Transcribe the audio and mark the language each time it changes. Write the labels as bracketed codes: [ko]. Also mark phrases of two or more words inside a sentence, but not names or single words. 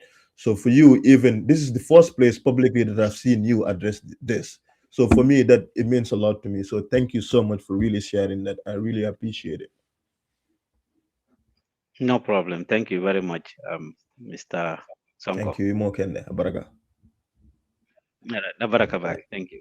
[en] So for you, even this is the first place publicly that I've seen you address this. So for me, that it means a lot to me. So thank you so much for really sharing that. I really appreciate it. No problem. Thank you very much, Mr. Sonko. Thank you. [man] Imokende. Baraka. [en] Nabaraka Bag. Thank you.